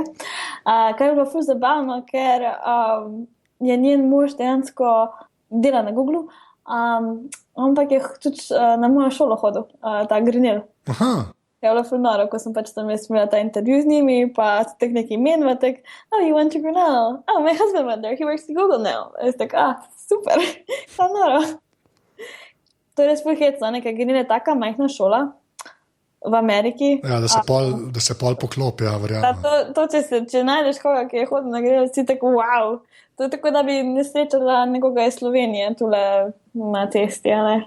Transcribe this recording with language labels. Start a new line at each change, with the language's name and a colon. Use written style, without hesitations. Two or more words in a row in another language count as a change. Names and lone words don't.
Slovenian: Kar je bilo ful zabavno, ker je njen mož dejansko dela na Googlu, ampak je tudi na mojo šolo hodil, ta Grenell. Je bilo ful noro, ko sem pač tam imela ta intervju z njimi, pa tak neki imen, pa tak,
English: you went to Grenell? My husband went there, he works at Google now.
Slovenian: Jaz tak, super, pa noro. To je res ful hecno, ker Grenell je taka majhna šola v Ameriki. Ja, da se pol poklopi, ja, verjamem. To če najdeš koga, ki je hodil na Grenell, si tako, wow. To je tako, da bi nesrečala nekoga iz Slovenije tule na cesti, a ne?